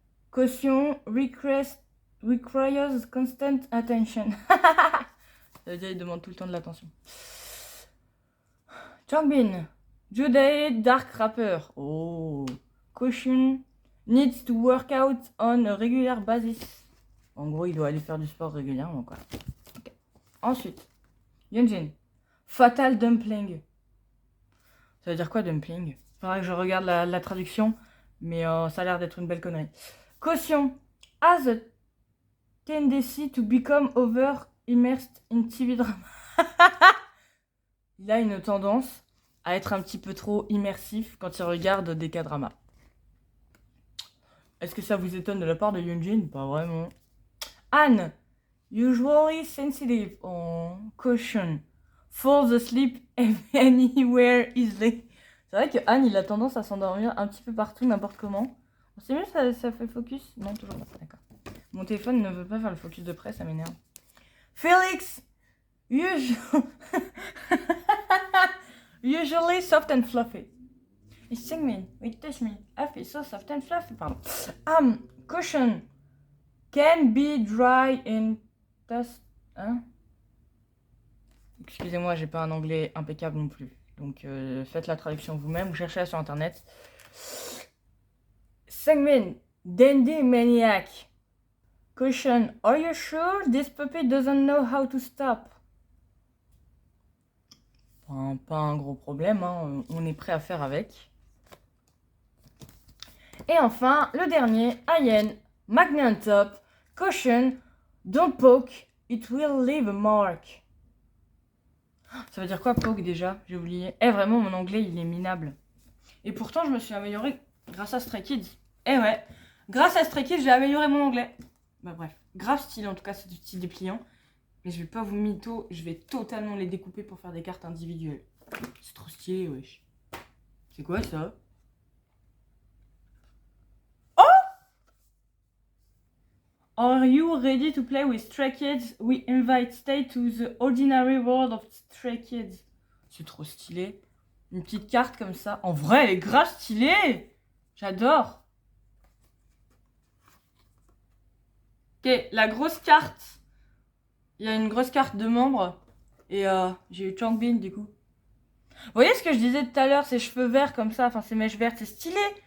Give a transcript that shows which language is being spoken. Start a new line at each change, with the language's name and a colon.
English: Caution requires constant attention.
French: Ça veut dire il demande tout le temps de l'attention.
English: Changbin. Jude dark rapper. Oh. Caution needs to work out on a regular basis.
French: En gros, il doit aller faire du sport régulièrement, quoi. Okay. Ensuite, Yunjin.
English: Fatal dumpling.
French: Ça veut dire quoi, dumpling? Faudra que je regarde la traduction, mais ça a l'air d'être une belle connerie.
English: Caution. Has a tendency to become over immersed in TV drama.
French: Il a une tendance à être un petit peu trop immersif quand il regarde des K-dramas. Est-ce que ça vous étonne de la part de Yunjin? Pas vraiment. Anne.
English: Usually sensitive. Oh, caution. Falls asleep anywhere easily.
French: C'est vrai que Anne, il a tendance à s'endormir un petit peu partout, n'importe comment. C'est mieux, ça fait focus? Non, toujours pas. D'accord. Mon téléphone ne veut pas faire le focus de près, ça m'énerve. Félix.
English: Usually soft and fluffy. It's Singmin. It touch me. I feel so soft and fluffy. Pardon. Caution. Can be dry and dust. Hein?
French: Excusez-moi, j'ai pas un anglais impeccable non plus. Donc faites la traduction vous-même ou cherchez-la sur internet.
English: Singmin. Dandy maniac. Caution. Are you sure this puppy doesn't know how to stop?
French: Pas un gros problème, hein. On est prêt à faire avec. Et enfin, le dernier,
English: Ayen, Magnet Top, Caution, don't poke, it will leave a mark.
French: Ça veut dire quoi poke déjà? J'ai oublié. Vraiment, mon anglais, il est minable. Et pourtant, je me suis améliorée grâce à Stray Kids. Ouais, grâce à Stray Kids, j'ai amélioré mon anglais. Bah bref, grave stylé en tout cas, c'est du style dépliant. Mais je vais pas vous mytho, je vais totalement les découper pour faire des cartes individuelles. C'est trop stylé, wesh. C'est quoi ça? Oh!
English: Are you ready to play with Stray Kids? We invite stay to the ordinary world of Stray Kids.
French: C'est trop stylé. Une petite carte comme ça. En vrai, elle est grave stylée. J'adore. Ok, la grosse carte. Il y a une grosse carte de membres. Et j'ai eu Changbin du coup. Vous voyez ce que je disais tout à l'heure, ses cheveux verts comme ça, enfin ses mèches vertes, c'est stylé.